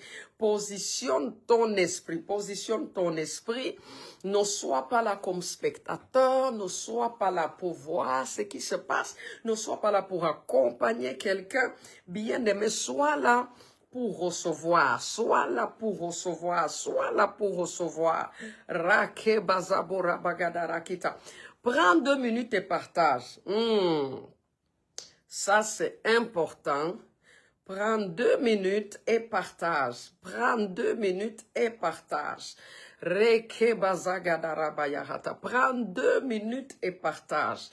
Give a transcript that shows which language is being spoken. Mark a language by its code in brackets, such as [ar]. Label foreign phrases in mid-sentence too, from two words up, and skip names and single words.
[fr] Positionne ton esprit, positionne ton esprit. Ne sois pas là comme spectateur, ne sois pas là pour voir ce qui se passe, ne sois pas là pour accompagner quelqu'un. Bien-aimé, sois là pour recevoir, sois là pour recevoir, sois là pour recevoir. Rake bazabora bagadarakita. Prends 2 minutes et partage. Ça, c'est important. Prends 2 minutes et partage. Prends 2 minutes et partage. Prends 2 minutes et partage.